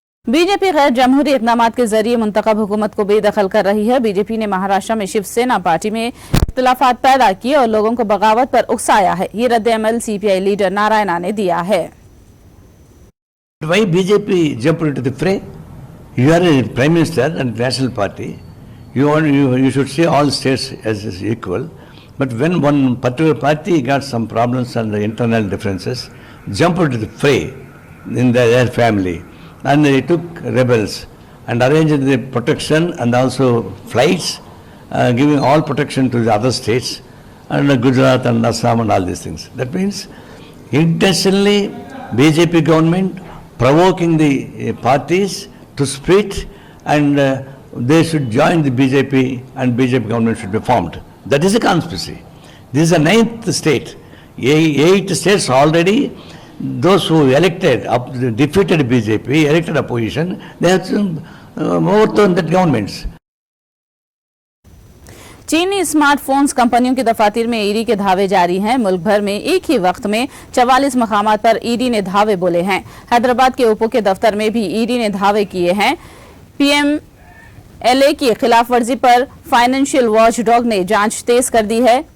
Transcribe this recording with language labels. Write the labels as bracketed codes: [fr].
[hi] BJP गैर जमहूरी इक़दामात के जरिए मुंतखब हुकूमत को बेदखल कर रही है। बीजेपी ने महाराष्ट्र में शिवसेना पार्टी में इख्तिलाफात पैदा किए और लोगों को बगावत पर उकसाया है। ये रद्द-ए-अमल सीपीआई लीडर नारायणा ने दिया है। [en] Why BJP jumped into the fray? You are a prime minister and national party. You should see all states as equal. But when one particular party got some problems and internal differences, jumped into the fray in their family, and they took rebels and arranged the protection and also flights, giving all protection to the other states and Gujarat and Assam and all these things. That means intentionally BJP government provoking the parties to split and they should join the BJP and BJP government should be formed. That is a conspiracy. This is the 9th state. 8 states already, those who elected, defeated BJP, elected opposition, they have overthrown that governments. [hi] चीनी smartphones कंपनियों की दफातर में ED के धावे जारी हैं। मुल्क भर में एक ही वक्त में 44 मकामात पर ईडी ने धावे बोले हैं। हैदराबाद के ओप्पो के दफ्तर में भी ईडी ने धावे किए हैं। पीएमएलए की खिलाफ वर्जी पर फाइनेंशियल वॉच डॉग ने जांच तेज कर दी है।